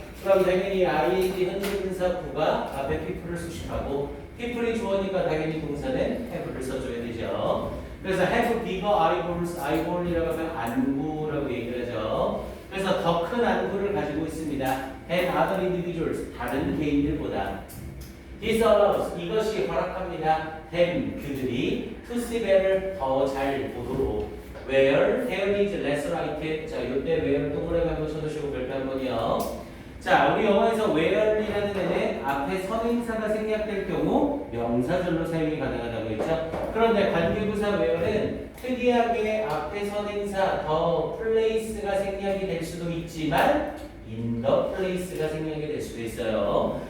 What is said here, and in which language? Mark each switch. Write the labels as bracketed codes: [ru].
[ko] 그럼 당연히 ing 현재분사 구가 앞에 people을 수식하고 people이 주어니까 당연히 동사는 have를 써줘야 되죠. 그래서 [en] have bigger eyeballs, [ko] eyeball이라고 하면 안구라고 얘기를 하죠. 그래서 더 큰 안구를 가지고 있습니다. [en] than other individuals, [ko] 다른 개인들보다. [en] This allows, [ko] 이것이 허락합니다. [en] them, [ko] 그들이 [en] to see better, [ko] 더 잘 보도록. [en] where, there is less light. [ko] 자, 이때 where 동그라미 한번 쳐주시고 별표 한번요. 자, 우리 영어에서 where이라는 애는 앞에 선행사가 생략될 경우 명사절로 사용이 가능하다고 했죠. 그런데 관계부사 where는 특이하게 앞에 선행사 the place가 생략이 될 수도 있지만 in the place가 생략이 될 수도 있어요.